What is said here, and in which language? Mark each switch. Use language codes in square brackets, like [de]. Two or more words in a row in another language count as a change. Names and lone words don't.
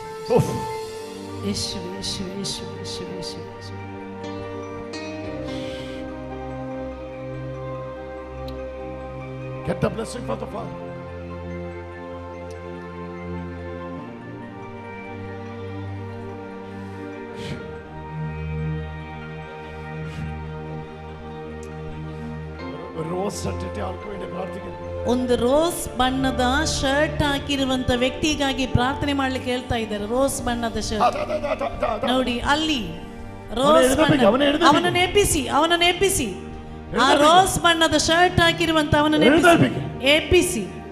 [ml] യേശുവേ യേശുവേ യേശുവേ യേശുവേ യേശുവേ. [en] Get the blessing from the Father. [ml] റോസ് ഇട്ടിട്ട് ആൾക്ക് വേണ്ടി പ്രാർത്ഥിക്കുന്നു. [kn] ಒಂದು ರೋಸ್ ಬಣ್ಣದ ಶರ್ಟ್ ಹಾಕಿರುವಂತ ವ್ಯಕ್ತಿಗಾಗಿ ಪ್ರಾರ್ಥನೆ ಮಾಡ್ಲಿಕ್ಕೆ ಹೇಳ್ತಾ ಇದ್ದಾರೆ. ರೋಸ್ ಬಣ್ಣದ ಶರ್ಟ್ ನೋಡಿ ಅಲ್ಲಿ ರೋಸ್ ಬಣ್ಣ. ಅವನನ್ನು ಎಬ್ಬಿಸಿ ಆ ರೋಸ್ ಬಣ್ಣದ ಶರ್ಟ್ ಹಾಕಿರುವಂತ ಅವನನ್ನು ಎಬ್ಬಿಸಿ.